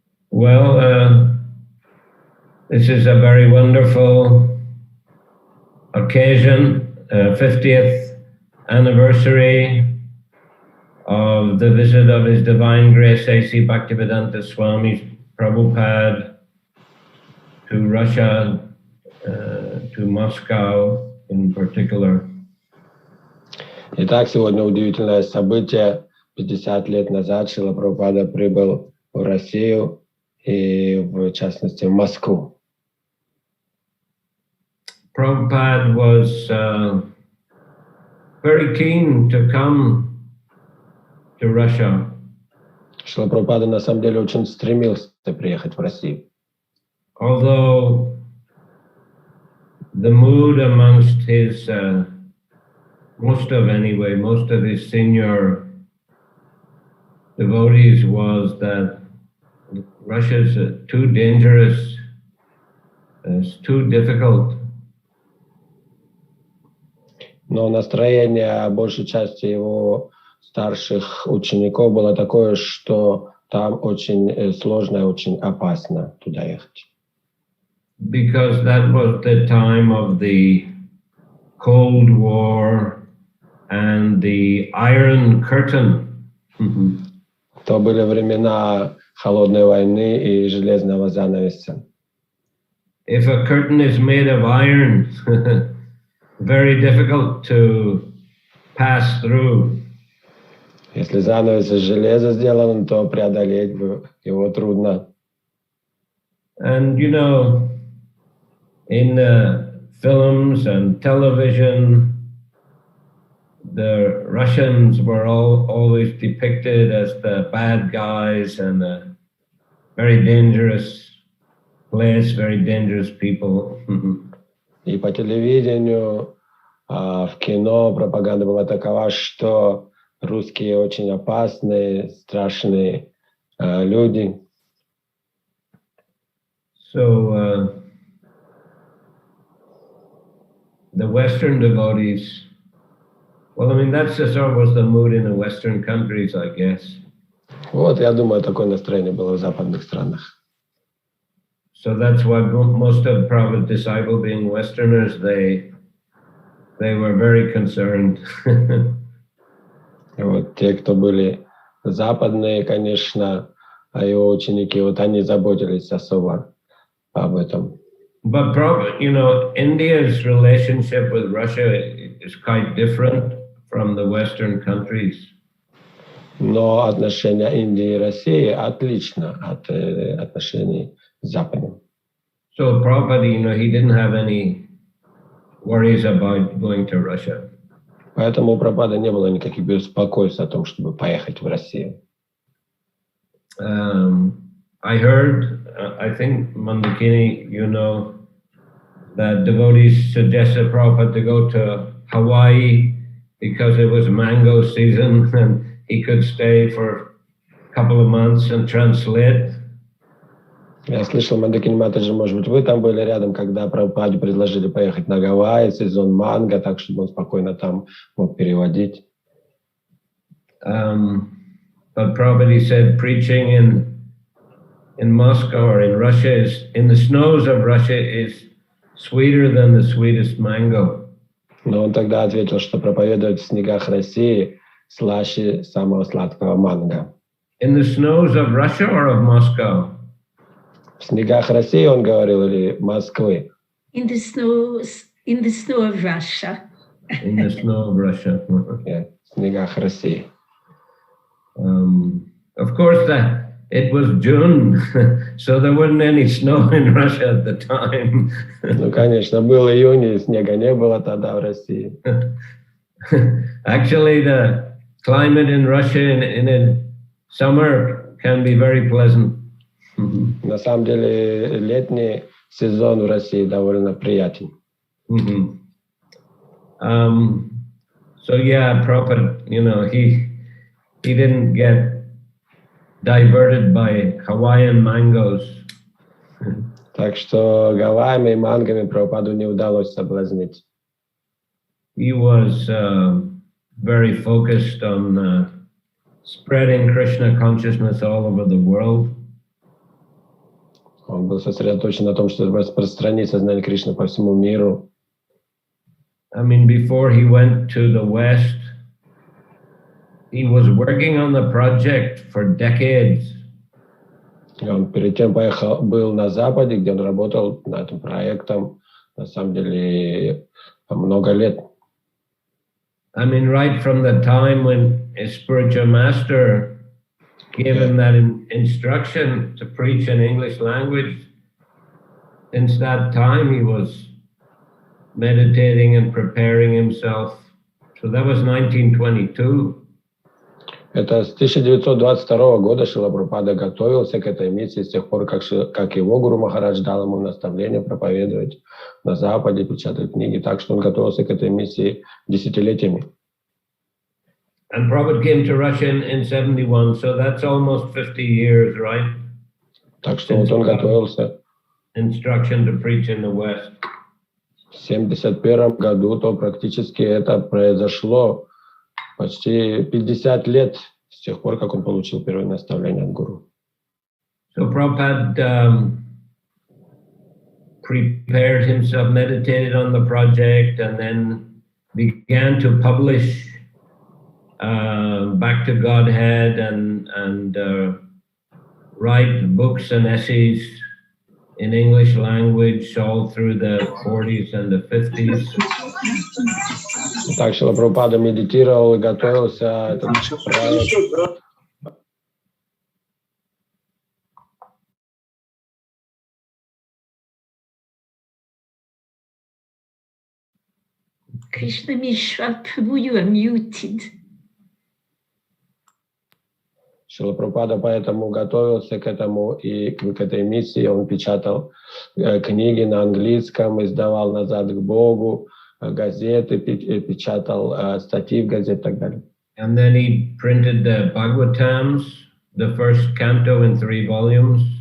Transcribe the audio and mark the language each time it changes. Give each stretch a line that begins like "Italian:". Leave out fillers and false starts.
English: Well, this is a very wonderful occasion, 50th anniversary of the visit of His Divine Grace A.C. Bhaktivedanta Swami Prabhupada to Russia, to Moscow in particular.
Russian: Итак, сегодня удивительное событие. 50 лет назад Шрила Прабхупада прибыл в Россию и, в частности, в Москву.
English: Prabhupada was very keen to come to Russia.
Russian: Шрила Прабхупада на самом деле очень стремился приехать в Россию.
English: Although the mood amongst his, most of his senior devotees was that Russia's too dangerous, it's too difficult.
Russian: Но настроение большей части его старших учеников было такое, что там очень сложно и очень опасно туда ехать.
English: Because that was the time of the Cold War and the Iron Curtain.
Russian: То были времена холодной войны и железного занавеса.
English: If a curtain is made of iron, very difficult to pass through.
Russian: Если занавес из железа сделан, то преодолеть его трудно.
English: And you know, in films and television, the Russians were always depicted as the bad guys and a very dangerous place, very dangerous people.
Russian: И по телевидению, в кино пропаганда была такова, что русские очень опасные, страшные люди.
English: So the Western devotees, well, I mean, that's just always the mood in the Western countries, I guess.
Russian: Вот, я думаю, такое настроение было в западных странах.
English: So that's why most of Prabhupada's disciples, being Westerners, they were very concerned.
Russian: Вот те, кто были западные, конечно, а его ученики, вот они заботились особо об этом.
English: But Prabhupada, you know, India's relationship with Russia is quite different from the Western countries.
Russian: Но отношения Индии и России отлично от отношений с Западом.
English: So Prabhupada, you know, he didn't have any worries about going to Russia.
Russian: Поэтому у Прабхупады не было никаких беспокойств о том, чтобы поехать в Россию.
English: I heard, I think Mandakini, you know, that devotees suggested Prabhupada to go to Hawaii because it was mango season and he could stay for a couple of months and translate.
Russian: Я слышал, Мандакини Матаджи, может быть, вы там были рядом, когда Прабхупаде предложили поехать на Гавайи, сезон манго, так, чтобы он спокойно там мог переводить.
English: But Prabhupada said preaching in Moscow or in Russia is, in the snows of Russia, is sweeter than the sweetest mango.
Russian: Но он тогда ответил, что проповедовать в снегах России слаще самого сладкого манго.
English: In the snows of Russia or of Moscow?
Russian: В снегах России, он говорил, или Москвы?
English: In the snow of Russia. In the snow of Russia.
Russian: В снегах России.
English: Of course, it was June, so there wasn't any snow in Russia at the time.
Russian: Ну, конечно, был июнь, и снега не было тогда в России.
English: Actually, the climate in Russia in summer can be very pleasant.
Russian: На самом деле, летний сезон в России довольно приятен.
English: So yeah, Prabhupada, you know, he didn't get diverted by Hawaiian mangoes.
Russian: Так что Гавайями и мангами Прабхупаду не удалось соблазнить.
English: He was very focused on spreading Krishna consciousness all over the world.
Russian: Он был сосредоточен на том, чтобы распространить сознание Кришны по всему миру.
English: I mean, before he went to the West, he was working on the project for decades.
Russian: Он перед тем был на Западе, где он работал над этим проектом, на самом деле, много лет.
English: I mean, right from the time when a spiritual master gave him that instruction to preach in English language, since that time he was meditating and preparing himself. So that was 1922.
Russian: Это с 1922 года Шрила Прабхупада готовился к этой миссии с тех пор, как его Гуру Махарадж дал ему наставление проповедовать на Западе, печатать книги, так что он готовился к этой миссии десятилетиями.
English: And Prabhupada came to Russia in 71, so that's almost 50 years, right?
Russian: Так что вот он готовился.
English: Instruction to preach in the West.
Russian: В 1971 году, то практически это произошло почти 50 лет с тех пор, как он получил первое наставление от Гуру.
English: So Prabhupada prepared himself, meditated on the project, and then began to publish Back to Godhead and write books and essays in English language all through the 40s and the 50s.
Russian: Так что Прабхупада медитировал и готовился этот проект.
English: Krishna Mishra Prabhu, you are muted.
Russian: Шрила Прабхупада поэтому готовился к этому и к этой миссии. Он печатал книги на английском, издавал «Назад к Богу», газеты, печатал статьи в газетах и так далее.
English: And then he printed the Bhagavatams, the first canto in 3 volumes.